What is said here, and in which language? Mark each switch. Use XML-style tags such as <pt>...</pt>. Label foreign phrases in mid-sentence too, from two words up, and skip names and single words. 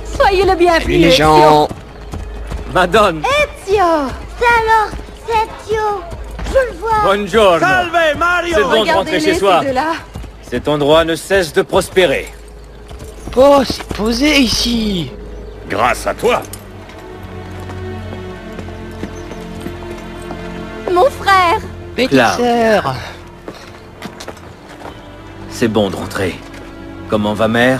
<fr>Soyez le bienvenu, Salut les Ezio. gens. Madone, Ezio. C'est alors, c'est Ezio. Je le vois. buongiorno. Salve, Mario! C'est bon de rentrer Regardez-les, chez soi. ces deux-là. Cet endroit ne cesse de prospérer. Oh, c'est posé ici. Grâce à toi. Mon frère. Petite Cloud. sœur. C'est bon de rentrer. Comment va mère?</fr>